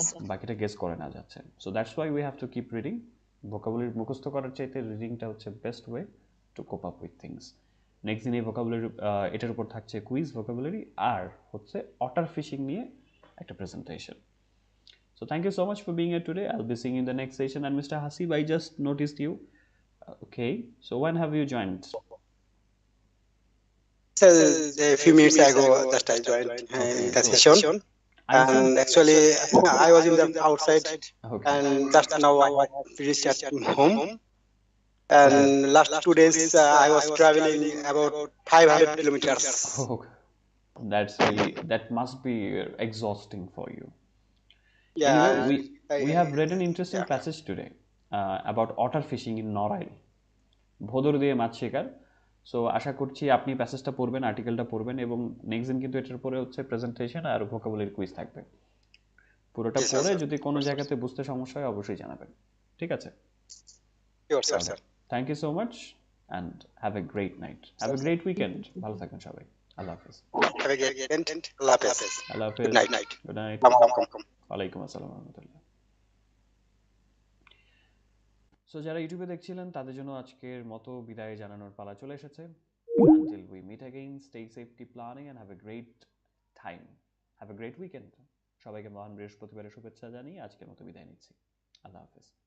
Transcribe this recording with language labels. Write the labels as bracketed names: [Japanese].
[Bangla] বাকিটা গেস করে না যাচ্ছে। [English] So that's why we have to keep reading. [Bangla] Vocabulary মুখস্থ করার চাইতে রিডিংটা হচ্ছে [English] Best way to cope up with things. [Bangla] Next দিন এই ভোকাবুলারি, এটার উপর থাকছে কুইজ ভোকাবুলারি, আর হচ্ছে অটার ফিশিং নিয়ে একটা presentation. [English] So thank you so much for being here today. I'll be seeing you in the next session. And Mr. Hasib, I just noticed you. Okay, so when have you joined? So a few minutes ago, just I joined the session, and actually I was in the outside, and just now I have reached at home. And last 2 days, I was traveling about 500 kilometers. Oh, that must be exhausting for you. Anyway, Yeah, we have read an interesting yeah. passage today about otter fishing in Norail. [Bangla] ভোদর দিয়ে মাছ শিকার। So আশা করছি আপনি প্যাসেজটা পড়বেন, আর্টিকেলটা পড়বেন এবং next দিন কিন্তু এটার পরে হচ্ছে প্রেজেন্টেশন আর ভোকাবুলারি কুইজ থাকবে। পুরোটা [English] Yes, [Bangla] পড়ে [English] sir. [Bangla] যদি কোনো জায়গাতে বুঝতে সমস্যা হয় অবশ্যই জানাবেন। ঠিক আছে? [English] Sure, sir. Thank you so much and have a great night, have a great weekend. [Bangla] ভালো থাকবেন সবাই। আল্লাহ হাফেজ। [English] Have a great weekend. Allah Hafiz. [Bangla] আল্লাহ হাফেজ। [English] Good night. Good night. Come. [Arabic] ওয়ালাইকুম আসসালাম রহমতুল্লাহ। [Bangla] সো যারা ইউটিউবে দেখছিলেন তাদের জন্য আজকের মতো বিদায় জানানোর পালা চলে এসেছে। [English] Until we meet again, stay safe, keep planning and have a great time. Have a great weekend. [Bangla] সবাইকে মহান বৃহস্পতিবারের শুভেচ্ছা জানিয়ে আজকের মতো বিদায় নিচ্ছি। আল্লাহ হাফেজ।